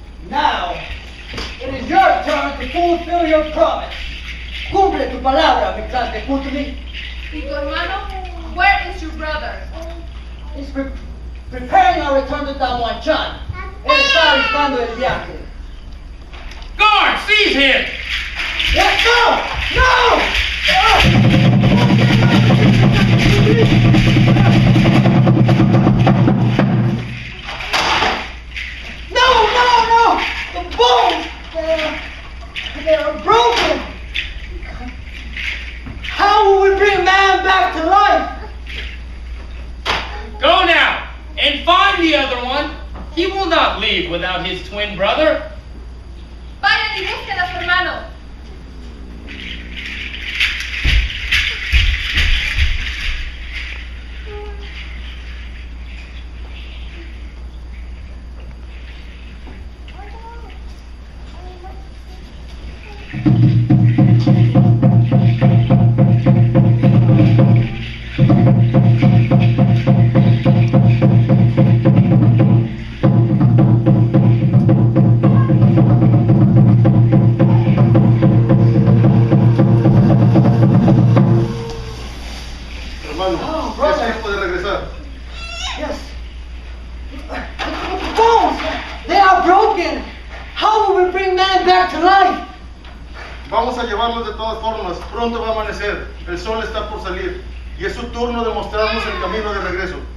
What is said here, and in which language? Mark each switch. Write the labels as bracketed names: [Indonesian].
[English] Now, it is your turn to fulfill your promise. [Spanish] Cumple tu palabra, Mictlantecutli. ¿Y tu hermano? [English] Where is your brother? He's preparing our return to Tamuanchan. [Spanish] Él está alistando el viaje. [English] Guard, seize him! Let's go! No! No! The bones! They are broken! How will we bring man back to life? Go now, the other one. He will not leave without his twin brother. [Spanish] Vayan y busquen a su hermano. Hermano, [English] brother. [Spanish] es tiempo de regresar. [English] Yes. The bones! They are broken! How will we bring man back to life? [Spanish] Vamos a llevarlos de todas formas. Pronto va a amanecer. El sol está por salir. Y es su turno de mostrarnos el camino de regreso.